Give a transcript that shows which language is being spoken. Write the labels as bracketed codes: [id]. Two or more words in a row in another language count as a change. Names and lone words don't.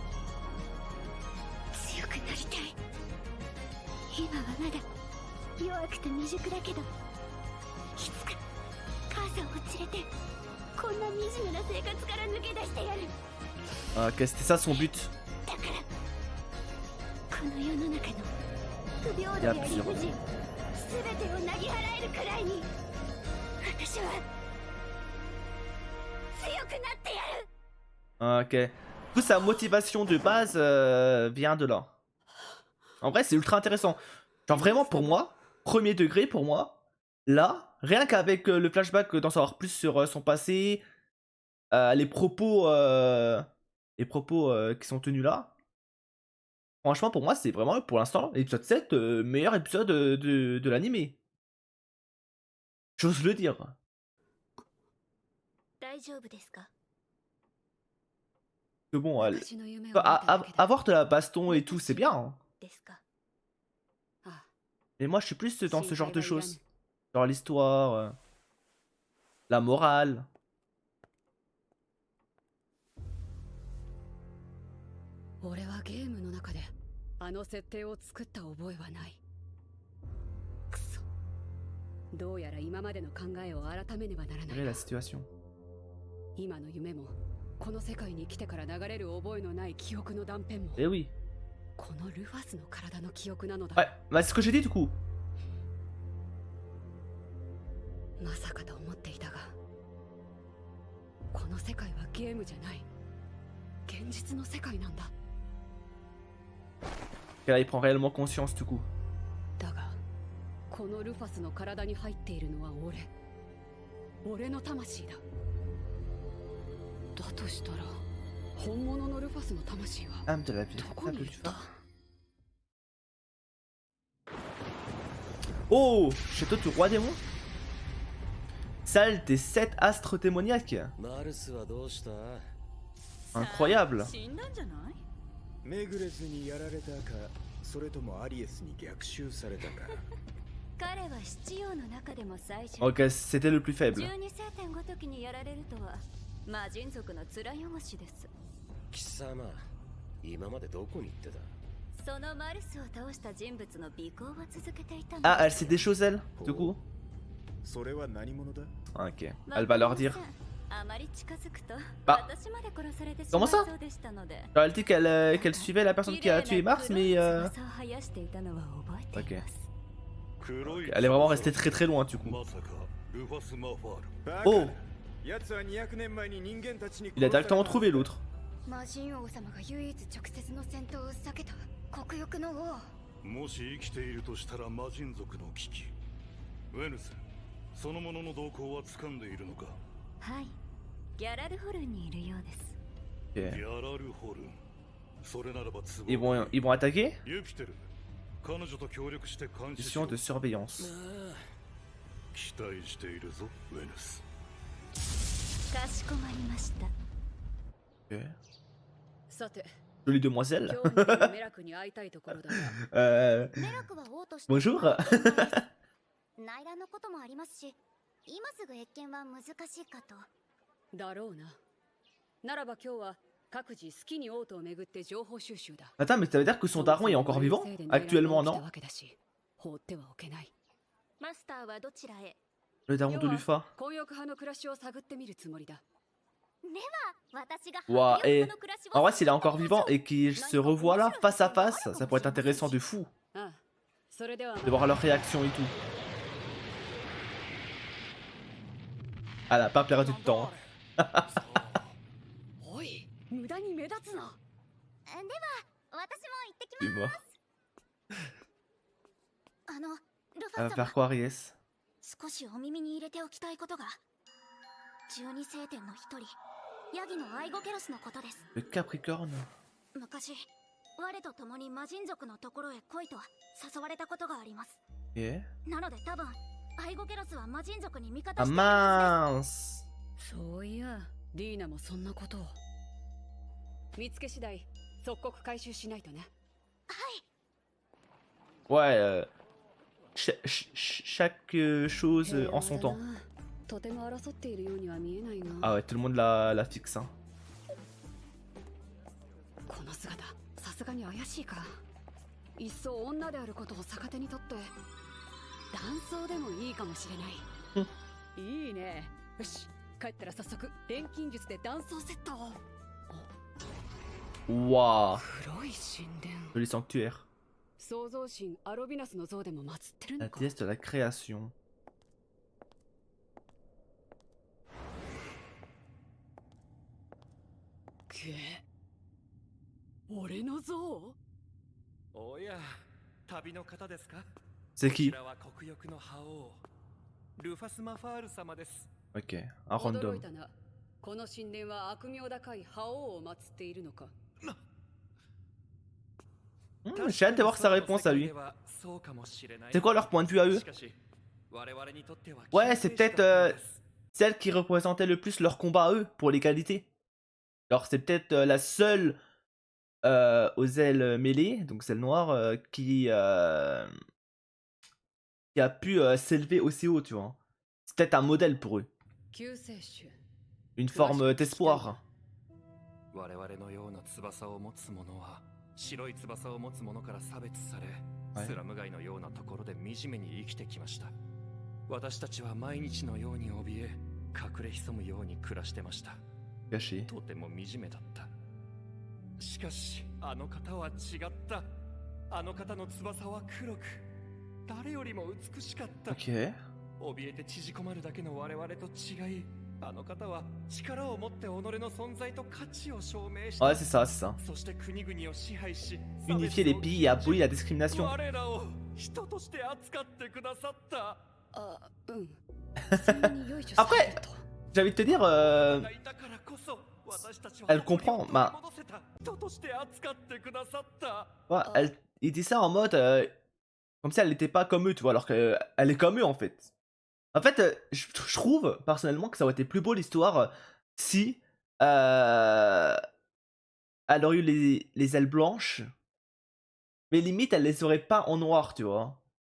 [ja] 強くなりたい。今はまだ弱くて未熟だけど、いつか母さんを連れてこんな惨めな生活から抜け出してやる。 [fr] Ah, ok, c'était ça son but. [ja] だからこの世の中の不平等や理不尽、すべてをなぎ払えるくらいに私は強くなってやる。 [fr] Ok. Du coup, sa motivation de base vient de là. En vrai, c'est ultra intéressant. Genre vraiment pour moi, premier degré pour moi, là, rien qu'avec le flashback, d'en savoir plus sur son passé, les propos qui sont tenus là. Franchement, pour moi, c'est vraiment pour l'instant l'épisode 7, meilleur épisode de l'animé. J'ose le dire. [ja] 大丈夫ですか？ [fr] Que bon, [ja] 私の夢を見ただけだ。 [fr] avoir de la baston et tout, c'est bien. Hein. [ja] ですか？あ、 [fr] Mais moi, je suis plus dans ce genre de [ja] 心配はいらぬ。 [fr] choses. Genre l'histoire, la morale. [ja] 俺はゲームの中であの設定を作った覚えはない。くそ。どうやら今までの考えを改めねばならな [fr] Quelle [ja] い [fr] est [ja] な。 [fr] la situation? [ja] 今の夢もこの世界に来てから流れる覚えのない記憶の断片も [fr] Eh oui. [ja] このルファスの体の記憶なのだ。 [fr] Ouais, bah c'est ce que j'ai dit du coup. [ja] まさかと思っていたが、この世界はゲームじゃない。現実の世界なんだ。 [fr] Et là, il prend réellement conscience du coup. [ja] だが、このルファスの体に入っているのは俺の魂だ。だとしたら、本物のルファスの魂は [fr] Âme de la vie. [ja] どこにいった？ [fr] Oh, château du roi démon. Salle des 7 astres démoniaques. [ja] マルスはどうした？ [fr] Incroyable. [ja] 死んだんじゃない？メグレスにやられたか、それともアリエスに逆襲されたか。彼は七葉の中でも最初。 [fr] Ok, c'était le plus faible. [ja] 12 星点ごときにやられるとは魔人族の面汚しです。貴様、今までどこに行ってた？そのマルスを倒した人物の尾行を続けていたの。 [fr] Ah, elle sait des choses elle, du coup. [ja] それは何者だ？ [fr] Ok, elle va leur dire. [ja] あまり近づくと Ah. 私まで殺されてし [fr] Comment [ja] まい [fr] ça? [ja] そうでしたので。 [fr] Alors, elle dit qu'elle suivait la personne qui a tué Mars, mais [ja] 翼を生やしていたのは覚えています。 [fr] elle est vraiment restée très très loin du coup. [ja] まさかルファス・マファール。バカ Oh, 奴は200年前に人間たちに [fr] il a directement trouvé l'autre. [ja] 魔人王様が唯一直接の戦闘を避けた国欲の王。もし生きているとしたら魔人族の危機。ウェヌス、そのものの動向は掴んでいるのか？はい、ギャラルホルンにいるようです。 [fr] Ok. [ja] ギャラルホルン。それならば都合 [fr] Ils vont attaquer? [ja] ユピテル、彼女と協力して監視し [fr] Mission [ja] ろ。 [fr] de surveillance. [ja] 期待しているぞ、ウェヌス。かしこまりました。 [fr] Ok. [ja] さて、 [fr] Jolie demoiselle. [ja] 今日のメラクに会いたいところだが、メラクは王として [fr] Bonjour. [ja] 内乱のこともありますし、今すぐ謁見は難しいかと。だろうな。ならば今日は各自好きに王都を巡って情報収集だ。 [fr] Attends, mais ça veut dire que son daron est encore vivant? Actuellement, non? [ja] 放ってはおけない。マスターはどちらへ？ [fr] Le daron de Lufa. [ja] 混浴派の暮らしを探ってみるつもりだ。では、私が Ouah, 白 [fr] et [ja] 翼の暮らしを [fr] en vrai, s'il est encore vivant et qu'il se revoit là, face à face, ça pourrait être intéressant de fou. [ja] ああ、それでは [fr] De voir leur réaction et tout. Elle a pas perdu de temps. [ja] おい、無駄に目立つな。 [fr] Il est mort. [ja] ルフ [fr] Elle [ja] ァ [fr] va [ja] ス [fr] faire [ja] 様 [fr] quoi, Aries? [ja] 少しお耳に入れておきたいことが12聖典の一人ヤギのアイゴケロスのことです [fr] Le Capricorne. [ja] 昔我と共に魔人族のところへ来いと誘われたことがあります [fr] Ok. [ja] なので多分アイゴケロスは魔人族に味方 Ah しているは [fr] mince! [ja] そういやリーナもそんなことを。見つけ次第即刻回収しないとね。ずですはい [fr] Ouais, chaque chose en son temps. [ja] とても争っているようには見えないな。 [fr] Ah ouais, tout le monde la fixe. Hein. [ja] この姿さすがに怪しいか。いっそ女であることを逆手にとって男装でもいいかもしれない。いいね。よし、帰ったら早速錬金術で男装セットを。 Waouh! 黒い神殿。 [fr] Joli sanctuaire. [ja] 創造神アロビナスの像でも祀ってる [fr] La [ja] のか。 [fr] déesse de la création. [ja] け俺の像。おや、旅の方ですか？ [fr] C'est [ja] こち [fr] qui? [ja] らは国翼の覇王、ルファス・マファール様です。 [fr] Ok, un [ja] 驚 [fr] random. [ja] いたな。この神殿は悪名高い覇王を祀っているのか。 [fr] J'ai hâte d'avoir sa réponse à lui. C'est quoi leur point de vue à eux? Ouais, c'est peut-être celle qui représentait le plus leur combat à eux pour l'égalité. Alors c'est peut-être la seule aux ailes mêlées, donc celle noire, qui a pu s'élever aussi haut, tu vois. C'est peut-être un modèle pour eux. [ja] 救世主。 [fr] Une forme d'espoir. [ja] 我々のような翼を持つ者は白い翼を持つ者から差別され、はいスラム街のようなところで惨めに生きてきました。私たちは毎日のように怯え、隠れ潜むように暮らしてました。 [fr] Caché. [ja] とても惨めだった。しかしあの方は違った。あの方の翼は黒く、誰よりも美しかった。 [fr] Ok. [ja] 怯えて縮こまるだけの我々と違い、あの方は力を持って己の存在と価値を証明した。 [fr] Ouais, c'est ça, c'est ça. [ja] そして国々を支配し、 [fr] Unifier les pays et abolir la discrimination. [ja] 我らを人として扱ってくださった。あ、うん。そんなによいしょされると。 [fr] J'ai envie de te dire, elle comprend. Bah, ouais, il dit ça en mode comme si elle n'était pas comme eux, tu vois, alors qu'elle est comme eux en fait. En fait, je trouve personnellement que ça aurait été plus beau l'histoire si elle aurait eu les ailes blanches, mais limite elle les aurait pas en noir, tu vois.